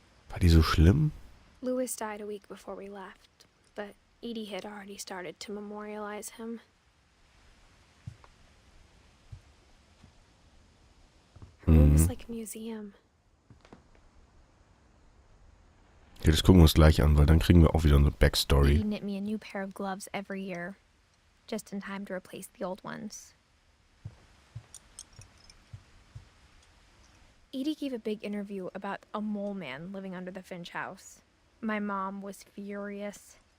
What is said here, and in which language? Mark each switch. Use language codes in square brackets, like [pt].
[de] War die so schlimm? [en] Louis died a week before we left, but Edie had already started to memorialize him. Her room is like a museum. [de] Okay, das gucken wir uns gleich an, weil dann kriegen wir auch wieder eine [en] Edie Backstory. knit me a new pair of gloves every year, just in time to replace the old ones. Edie gave a big interview about a mole man living under the Finch house. My mom was furious.